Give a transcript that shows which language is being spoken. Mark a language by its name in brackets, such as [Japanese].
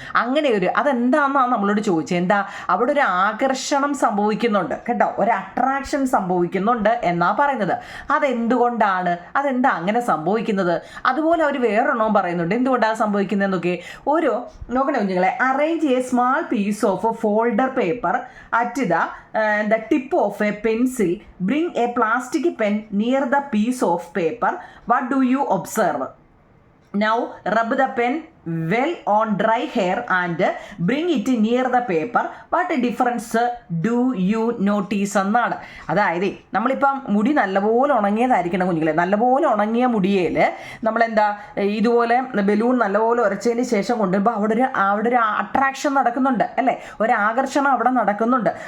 [Malayalam] അങ്ങനെ അതെന്താണെന്നാണ് നമ്മളോട് ചോദിച്ചത്. എന്താ അവിടെ ഒരു ആകർഷണം സംഭവിക്കുന്നുണ്ട് കേട്ടോ, ഒരു അട്രാക്ഷൻ സംഭവിക്കുന്നുണ്ട് എന്നാ പറയുന്നത്. അതെന്തുകൊണ്ടാണ്? അതെന്താ അങ്ങനെ സംഭവിക്കുന്നത്? അതുപോലെ അവർ വേറൊരെണ്ണവും പറയുന്നുണ്ട് എന്തുകൊണ്ടാണ് സംഭവിക്കുന്നതെന്നൊക്കെ. നോക്കണേ കുഞ്ഞുങ്ങളെ, [English] Arrange a small piece of folder paper at the tip of a pencil. Bring a plastic pen near the piece of paper. What do you observe? Now rub the pen well on dry hair and bring it near the paper. What difference do you notice എന്നാണ്. [Malayalam] അതായത് നമ്മളിപ്പം മുടി നല്ലപോലെ ഉണങ്ങിയതായിരിക്കണം കുഞ്ഞുങ്ങളെ. നല്ലപോലെ ഉണങ്ങിയ മുടിയേൽ നമ്മളെന്താ ഇതുപോലെ ബലൂൺ നല്ലപോലെ ഉരച്ചതിന് ശേഷം കൊണ്ടുവരുമ്പോൾ അവിടെ ഒരു അട്രാക്ഷൻ നടക്കുന്നുണ്ട് അല്ലേ, ഒരു ആകർഷണം അവിടെ നടക്കുന്നുണ്ട്.